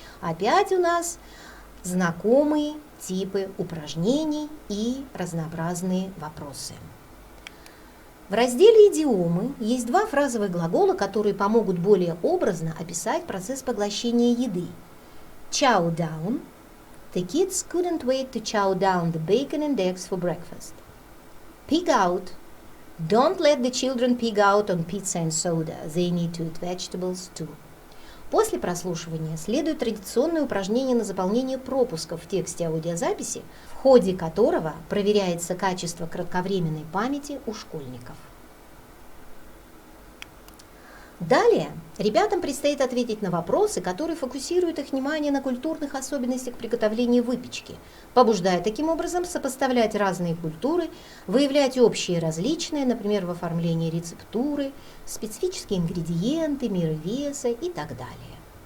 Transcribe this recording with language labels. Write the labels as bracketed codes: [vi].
[ru] Опять у нас знакомые типы упражнений и разнообразные вопросы. В разделе «Идиомы» есть два фразовых глагола, которые помогут более образно описать процесс поглощения еды. [en] Chow down. The kids couldn't wait to chow down the bacon and eggs for breakfast. Pig out. Don't let the children pig out on pizza and soda. They need to eat vegetables too. [ru] После прослушивания следует традиционное упражнение на заполнение пропусков в тексте аудиозаписи, в ходе которого проверяется качество кратковременной памяти у школьников. Далее ребятам предстоит ответить на вопросы, которые фокусируют их внимание на культурных особенностях приготовления выпечки, побуждая таким образом сопоставлять разные культуры, выявлять общие и различные, например, в оформлении рецептуры, специфические ингредиенты, меры веса и так далее.